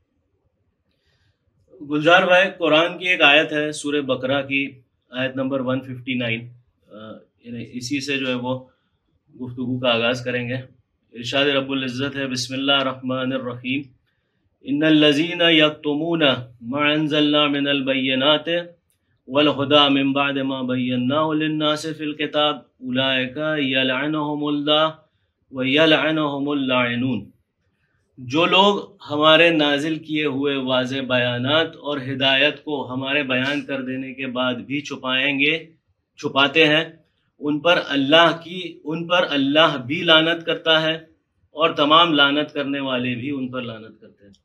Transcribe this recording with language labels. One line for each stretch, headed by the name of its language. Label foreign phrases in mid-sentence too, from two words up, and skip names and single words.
Urdu: گلزار بھائی، قرآن کی ایک آیت ہے سورہ بقرہ کی آیت نمبر 159، یعنی اسی سے جو ہے وہ گفتگو کا آغاز کریں گے. ارشاد رب العزت ہے
Arabic: بسم اللہ الرحمن الرحیم ان الذین یکتمون ما انزلنا من البینات والہدی من بعد ما بیناہ للناس فی الکتاب اولئک یلعنہم اللہ ویلعنہم اللاعنون.
Urdu: جو لوگ ہمارے نازل کیے ہوئے واضح بیانات اور ہدایت کو ہمارے بیان کر دینے کے بعد بھی چھپاتے ہیں، ان پر اللہ بھی لعنت کرتا ہے اور تمام لعنت کرنے والے بھی ان پر لعنت کرتے ہیں.